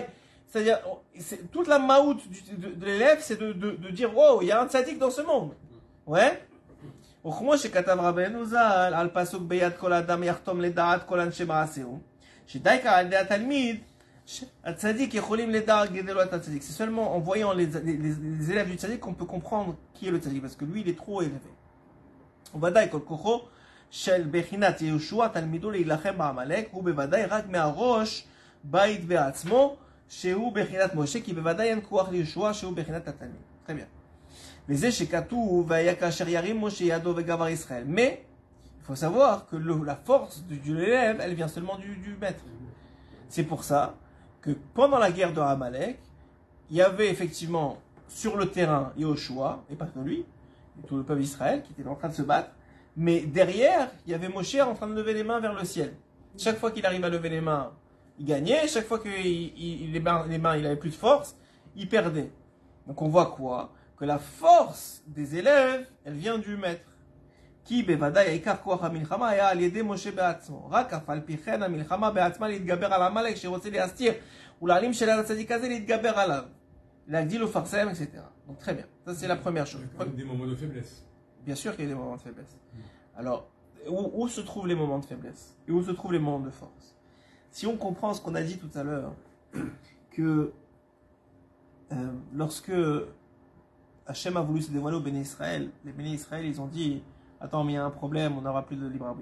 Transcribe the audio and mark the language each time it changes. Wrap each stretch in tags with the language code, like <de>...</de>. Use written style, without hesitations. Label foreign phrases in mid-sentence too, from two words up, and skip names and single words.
<fr>C'est-à-dire, toute la maout de l'élève, c'est de dire, wow, il y a un tzaddik dans ce monde. Ouais?</fr> <he>וכמו שכתב רבנו ז"ל על פסוק ביד כל אדם יחתום לדעת כל אנשי מעשהו, שדייקה על ידי התלמיד</he> <fr>c'est seulement en voyant les élèves du tzaddik qu'on peut comprendre qui est le tzaddik, parce que lui il est trop élevé.</fr> <he>ובוודאי כל כוחו של בחינת יהושע תלמידו להילחם בעמלק הוא בוודאי רק מהראש בית בעצמו שהוא בחינת משה, כי בוודאי אין כוח ליהושע שהוא בחינת התלמיד.</he> <fr>très bien.</fr> <he>וזה שכתוב והיה כאשר ירים משה ידו וגבר ישראל.</he> <fr>Mais il faut savoir que la force de l'élève elle vient seulement du maître. C'est pour ça que pendant la guerre de Amalek, il y avait effectivement sur le terrain Yehoshua, et pas que lui, tout le peuple d'Israël qui était en train de se battre, mais derrière, il y avait Moshe en train de lever les mains vers le ciel. Chaque fois qu'il arrivait à lever les mains, il gagnait, chaque fois que les mains il avait plus de force, il perdait. Donc on voit quoi? Que la force des élèves, elle vient du maître.</fr> <he>כי בוודאי העיקר כוח המלחמה היה על ידי משה בעצמו. רק אף על פי כן המלחמה בעצמה להתגבר על עמלק שרוצה להסתיר ולהעלים של הצדיק הזה להתגבר עליו. להגדיל ולפרסם,</he> <fr>etc. Donc très bien. Ça c'est la première chose. Il y a des moments de faiblesse. Bien sûr qu'il y a des moments de faiblesse. Alors, où se trouvent les moments de faiblesse et où se trouvent les moments de force? Si on comprend ce qu'on a dit tout à l'heure, que lorsque Hachem a voulu se dévoiler au</fr> <he>בני ישראל,</he> <fr>les</fr> <he>בני ישראל,</he> <fr>ils ont dit « Attends, mais il y a un problème, on n'aura plus de libre arbitre.</fr>